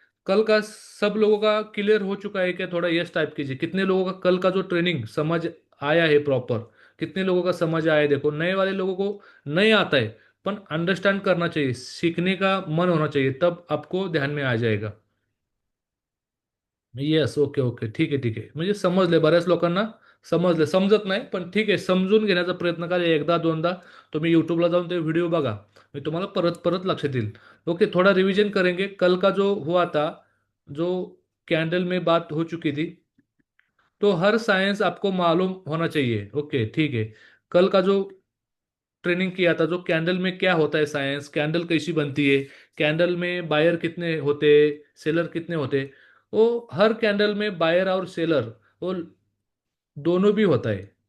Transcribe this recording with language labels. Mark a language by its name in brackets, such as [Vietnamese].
[Hindi] कल का सब लोगों का क्लियर हो चुका है क्या? थोड़ा यस टाइप कीजिए, कितने लोगों का कल का जो ट्रेनिंग समझ आया है प्रॉपर? कितने लोगों का समझ आया है? देखो, नए वाले लोगों को नहीं आता है, पर अंडरस्टैंड करना चाहिए, सीखने का मन होना चाहिए, तब आपको ध्यान में आ जाएगा। [Marathi] येस, ओके ओके, ठीक आहे ठीक आहे, म्हणजे समजले बऱ्याच लोकांना, समजले. समजत नाही पण ठीक आहे, समजून घेण्याचा प्रयत्न करा एकदा दोनदा. तुम्ही यूट्यूबला जाऊन ते व्हिडिओ बघा, मी तुम्हाला परत परत लक्षात येईल. [Hindi] ओके, थोड़ा रिवीजन करेंगे। कल का जो हुआ था, जो कैंडल में बात हो चुकी थी, तो हर साइंस आपको मालूम होना चाहिए। ओके ठीक है। कल का जो ट्रेनिंग किया था, जो कैंडल में क्या होता है, साइंस कैंडल कैसी बनती है, कैंडल में बायर कितने होते, सेलर कितने होते, वो हर कैंडल में बायर और सेलर वो दोनों भी होता है।